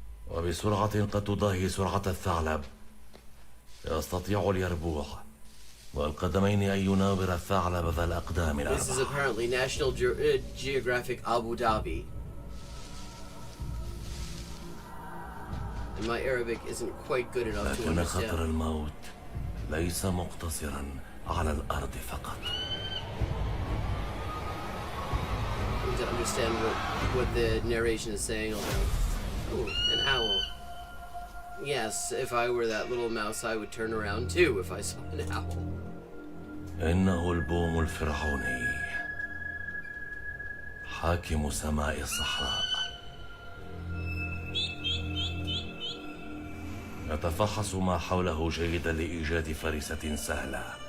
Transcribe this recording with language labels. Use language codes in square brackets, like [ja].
[ar] وبسرعة قد تضاهي سرعة الثعلب يستطيع اليربوع والقدمين أن يناور الثعلب ذا الأقدام الأربعة. [en] This is apparently National Geographic Abu Dhabi. And my Arabic isn't quite good enough to [ar] لكن [en] understand. [ar] خطر الموت ليس مقتصرا على الأرض فقط. [en] I need to understand what the narration is saying. Ooh, an owl. Yes, if I were that little mouse, I would turn around too if I saw an owl. [ar] إنه البوم الفرعوني حاكم سماء الصحراء يتفحص ما حوله جيدا لإيجاد فريسة سهلة